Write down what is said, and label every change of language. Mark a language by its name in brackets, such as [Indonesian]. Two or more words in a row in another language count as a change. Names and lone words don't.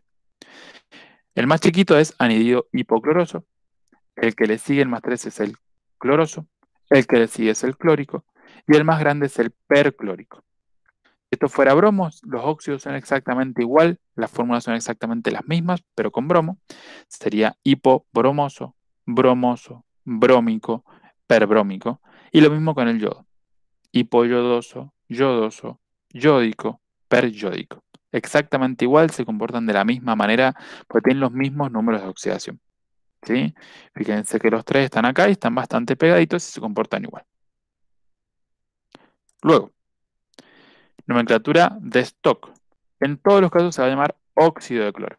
[Spanish] El más chiquito es anhidrido hipocloroso, el que le sigue el más 3 es el cloroso, el que le sigue es el clórico, y el más grande es el perclórico. Si esto fuera bromos, los óxidos son exactamente igual, las fórmulas son exactamente las mismas, pero con bromo, sería hipobromoso, bromoso, brómico, perbrómico, y lo mismo con el yodo. Hipoyodoso, yodoso, yódico, peryódico. Exactamente igual, se comportan de la misma manera, porque tienen los mismos números de oxidación. ¿sí? Fíjense que los tres están acá y están bastante pegaditos y se comportan igual. Luego, nomenclatura de stock. En todos los casos se va a llamar óxido de cloro.